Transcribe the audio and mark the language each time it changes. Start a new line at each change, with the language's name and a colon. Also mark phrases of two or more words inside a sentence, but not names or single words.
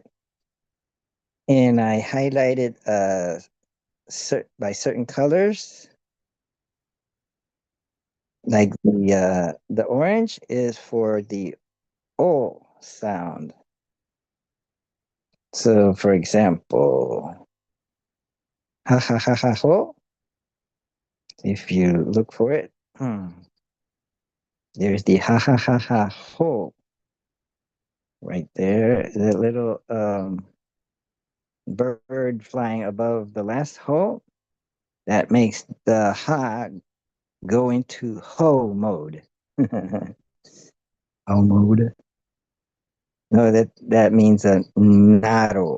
English: And I highlighted by certain colors, like the orange is for the O sound. So, for example, ha ha ha ha ho. If you look for it, there's the ha ha ha ha ho right there. The little bird flying above the last ho. That makes the ha go into ho mode. Ho mode. No, that means a naro.